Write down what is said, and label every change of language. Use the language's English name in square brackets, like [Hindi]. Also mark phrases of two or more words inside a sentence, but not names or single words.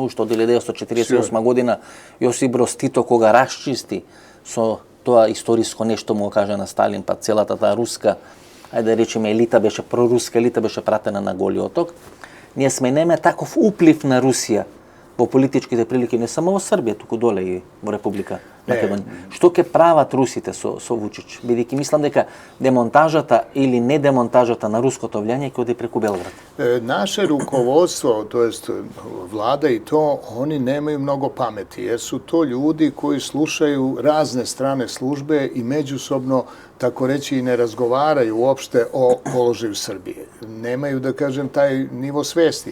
[Macedonian] Уште од 1948 година Јосип Броз Тито кога расчисти со тоа историско нешто му каже на Сталин, па целата таа руска, ајде да речеме елита беше проруска елита беше пратена на Голиот оток. Ние сме нема таков уплив на Русија во политичките прилики, не само во Србија, туку доле и во Република Македонија. Што ќе прават русите со Вучич? Бидејќи мислам дека демонтажата или недемонтажата на руското влијание ќе оди преку Белград. [Serbian] Naše rukovodstvo, to jest vlada i to, oni nemaju mnogo pameti, jer su to ljudi koji slušaju razne strane službe i međusobno, tako reći, i ne razgovaraju uopšte o položaju Srbije. Nemaju, da kažem, taj nivo svesti.